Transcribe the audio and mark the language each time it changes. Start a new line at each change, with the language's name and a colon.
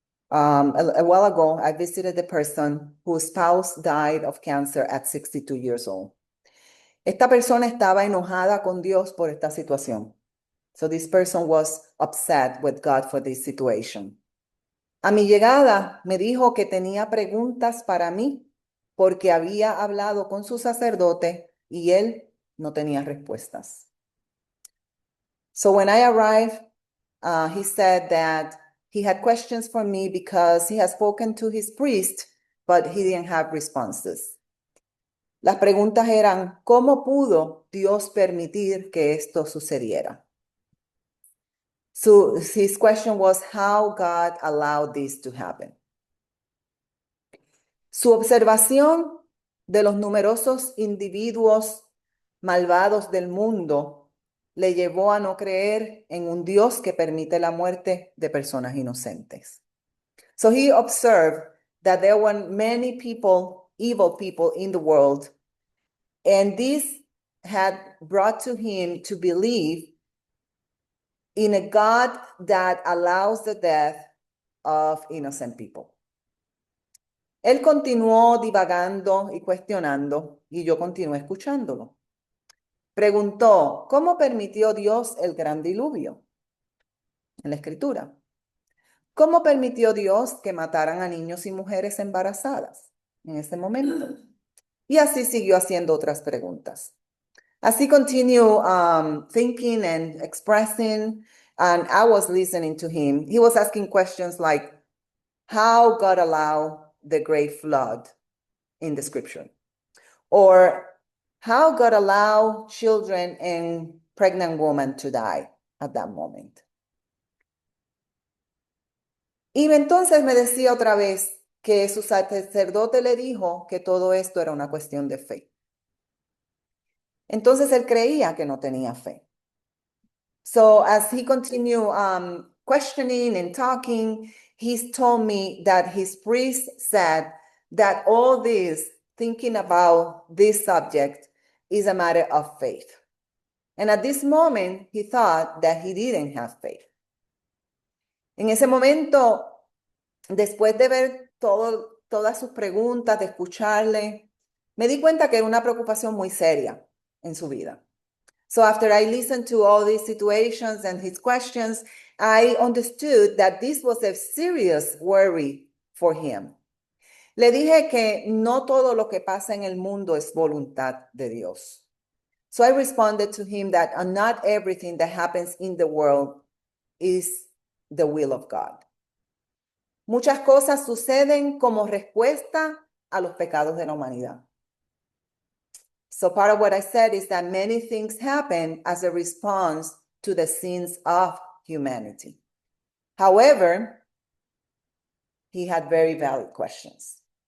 English: A while ago, I visited a person whose spouse died of cancer at 62 years old.
Spanish: Esta persona estaba enojada con Dios por esta situación.
English: So this person was upset with God for this situation.
Spanish: A mi llegada me dijo que tenía preguntas para mí porque había hablado con su sacerdote y él no tenía respuestas.
English: So when I arrived, he said that he had questions for me because he had spoken to his priest, but he didn't have responses.
Spanish: Las preguntas eran, ¿cómo pudo Dios permitir que esto sucediera?
English: So his question was how God allowed this to happen.
Spanish: Su observación de los numerosos individuos malvados del mundo le llevó a no creer en un Dios que permite la muerte de personas inocentes.
English: So he observed that there were many people, evil people in the world, and this had brought to him to believe in a God that allows the death of innocent people.
Spanish: Él continuó divagando y cuestionando, y yo continué escuchándolo. Preguntó, ¿cómo permitió Dios el gran diluvio? En la Escritura. ¿Cómo permitió Dios que mataran a niños y mujeres embarazadas en ese momento? Y así siguió haciendo otras preguntas. Así continuó
English: thinking and expressing, and I was listening to him. He was asking questions like, how God allowed the great flood in the scripture? Or how God allowed children and pregnant women to die at that moment?
Spanish: Y entonces me decía otra vez que su sacerdote le dijo que todo esto era una cuestión de fe. Entonces él creía que no tenía fe.
English: So as he continued questioning and talking, he told me that his priest said that all this, thinking about this subject, is a matter of faith. And at this moment, he thought that he didn't have faith.
Spanish: En ese momento, después de ver todas sus preguntas, de escucharle, me di cuenta que era una preocupación muy seria en su vida.
English: So after I listened to all these situations and his questions, I understood that this was a serious worry for him.
Spanish: Le dije que no todo lo que pasa en el mundo es voluntad de Dios.
English: So I responded to him that not everything that happens in the world is the will of God.
Spanish: Muchas cosas suceden como respuesta a los pecados de la humanidad.
English: So part of what I said is that many things happen as a response to the sins of humanity. However, he had very valid questions.